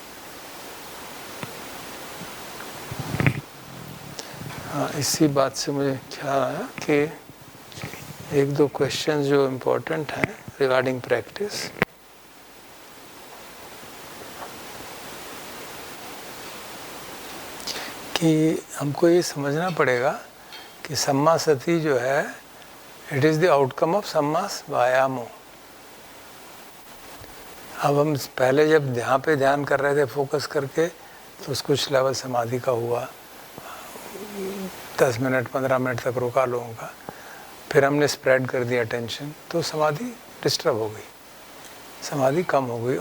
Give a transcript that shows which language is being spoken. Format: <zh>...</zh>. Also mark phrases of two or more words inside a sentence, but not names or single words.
<hi>हाँ, इसी बात से मुझे ख्याल आया कि एक दो क्वेश्चन जो इम्पोर्टेंट हैं</hi> <en>regarding practice.</en> <hi>कि हमको ये समझना पड़ेगा कि</hi> <pi>सम्मा सति</pi> <hi>जो है,</hi> <en>it is the outcome of</en> <pi>सम्मा वायामो।</pi> <hi>अब हम पहले जब यहाँ पे ध्यान कर रहे थे फोकस करके, तो कुछ लेवल समाधि का हुआ, 10 मिनट 15 मिनट तक रोका लोगों का, फिर हमने स्प्रेड कर दिया अटेंशन, तो समाधि डिस्टर्ब हो गई, समाधि कम हो गई।</hi>